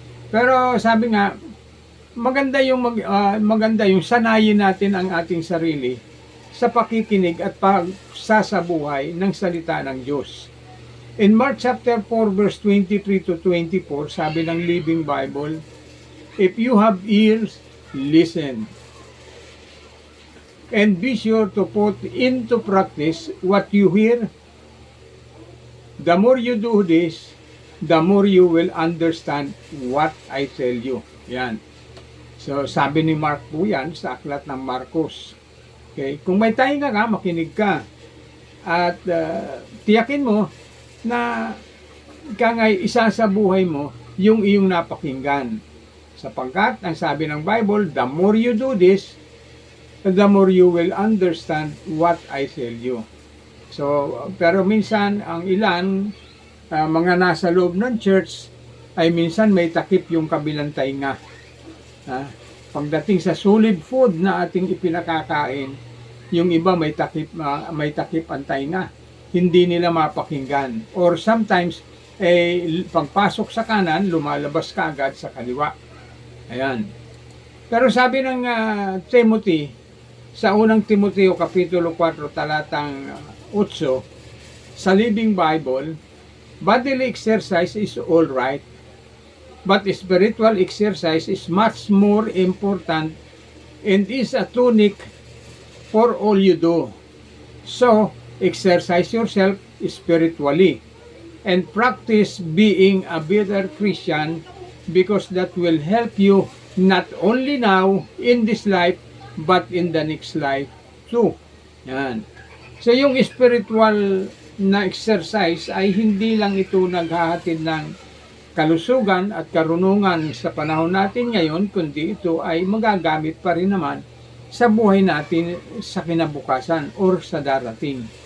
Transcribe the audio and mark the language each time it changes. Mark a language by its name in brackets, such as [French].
[Filipino] Pero sabi nga, maganda yung sanayin natin ang ating sarili sa pakikinig at pagsasabuhay ng salita ng Diyos. [English] In Mark chapter 4 verse 23 to 24, [Filipino] sabi ng [English] Living Bible, if you have ears, listen. And be sure to put into practice what you hear. The more you do this, the more you will understand what I tell you. [Filipino] Yan. So, sabi ni Mark po yan sa aklat ng Marcos. Okay? Kung may tainga ka, makinig ka. At tiyakin mo na kangay isa sa buhay mo yung iyong napakinggan. Sapagkat, ang sabi ng [English] Bible, the more you do this, the more you will understand what I tell you. [Filipino] So, pero minsan, ang ilan, mga nasa loob ng church, ay minsan may takip yung kabilang tainga. Pagdating sa [English] solid food [Filipino] na ating ipinakakain, yung iba may takip ang tainga. Hindi nila mapakinggan. [English] Or sometimes, [Filipino] pagpasok sa kanan, lumalabas ka agad sa kaliwa. Ayan. Pero sabi ng Timothy, sa unang Timoteo Kapitulo 4, talatang 8, sa [English] Living Bible, bodily exercise is all right, but spiritual exercise is much more important and is a tonic for all you do. So, exercise yourself spiritually and practice being a better Christian because that will help you not only now in this life but in the next life too. [Filipino] Yan. So yung spiritual na exercise ay hindi lang ito naghahatid ng kalusugan at karunungan sa panahon natin ngayon, kundi ito ay magagamit pa rin naman sa buhay natin sa kinabukasan or sa darating.